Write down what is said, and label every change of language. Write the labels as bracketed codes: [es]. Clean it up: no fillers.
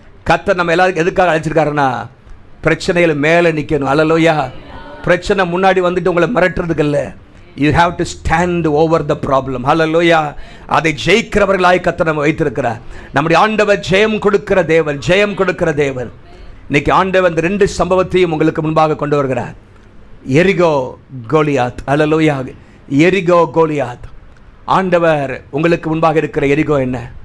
[ta] கர்த்தர் நம்ம எல்லாரும் எதுக்காக அழைச்சிருக்காருன்னா, பிரச்சனையில மேல நிக்கணும். ஹல்லேலூயா. பிரச்சனை முன்னாடி வந்துட்டு உங்களை மிரட்டுறதுக்கு இல்ல. [en] you have to stand over the problem. [ta] ஹல்லேலூயா. அதை ஜெயிக்கிறவர்களாய் கர்த்தர் நம்ம வைத்திருக்கிறார். நம்முடைய ஆண்டவர் ஜெயம் கொடுக்கிற தேவன், ஜெயம் கொடுக்கிற தேவன். இன்னைக்கு ஆண்டவர் இந்த 2 சம்பவத்தையும் உங்களுக்கு முன்பாக கொண்டு வருகிறார். எரிகோ கோலியாத். ஹல்லேலூயா. எரிகோ கோலியாத். ஆண்டவர் உங்களுக்கு முன்பாக இருக்கிற எரிகோ என்ன?